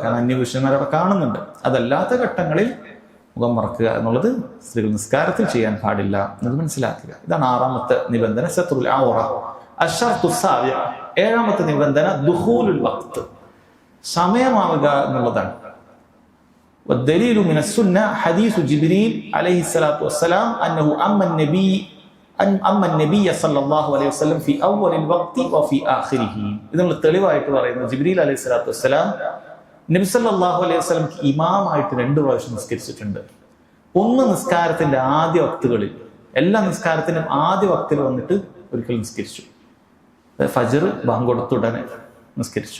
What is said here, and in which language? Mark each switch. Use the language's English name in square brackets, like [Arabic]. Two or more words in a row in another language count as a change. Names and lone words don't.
[Malayalam] കാരണം അന്യപുരുഷന്മാർ അവിടെ കാണുന്നുണ്ട്. അതല്ലാത്ത ഘട്ടങ്ങളിൽ മുഖം മറക്കുക എന്നുള്ളത് സ്ത്രീകൾ നിസ്കാരത്തിൽ ചെയ്യാൻ പാടില്ല എന്നത് മനസ്സിലാക്കുക. ഇതാണ് 6ാമത്തെ നിബന്ധന, [Arabic] ستر العورة. الشرط السابع, [Malayalam] 7ാമത്തെ നിബന്ധന [Arabic] دخول الوقت, [Malayalam] സമയമാവുക എന്നുള്ളതാണ്. [Arabic] والدليل من السنة حديث جبريل عليه الصلاة والسلام أنه أما النبي صلى الله عليه وسلم في أول الوقت وفي آخره. [Malayalam] ഇതിനുള്ള തെളിവായിട്ട് പറയുന്നത് ജിബ്രീൽ [Arabic] عليه الصلاة والسلام [Malayalam] നബി [Arabic] صلى الله عليه وسلم [Malayalam] ഇമാമായിട്ട് 2 പ്രാവശ്യം നിസ്കരിച്ചിട്ടുണ്ട്. ഒന്ന് നിസ്കാരത്തിന്റെ ആദ്യ വക്തുകളിൽ, എല്ലാ നിസ്കാരത്തിനും ആദ്യ വക്തിൽ വന്നിട്ട് ഒരിക്കൽ നിസ്കരിച്ചു. ഫജ്ർ ബാങ്ക് കൊടുത്തുടനെ നിസ്കരിച്ചു.